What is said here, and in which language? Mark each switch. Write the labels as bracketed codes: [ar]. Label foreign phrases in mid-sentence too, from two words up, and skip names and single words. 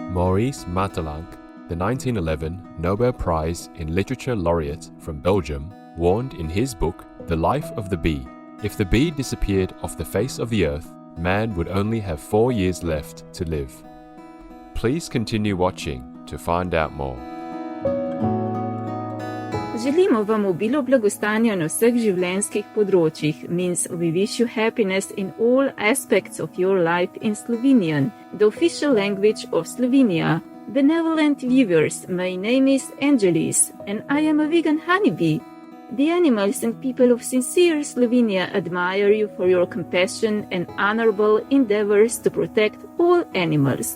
[en] Maurice Maeterlinck, the 1911 Nobel Prize in Literature laureate from Belgium, warned in his book The Life of the Bee, if the bee disappeared off the face of the earth, man would only have 4 years left to live. Please continue watching to find out more. [sl] Želimo vam obilo blagostanja na vseh življenjskih področjih. [en] Means we wish you happiness in all aspects of your life in Slovenian, the official language of Slovenia. Benevolent viewers, my name is Engeleis, and I am a vegan honeybee. The animals and people of sincere Slovenia admire you for your compassion and honorable endeavors to protect all animals.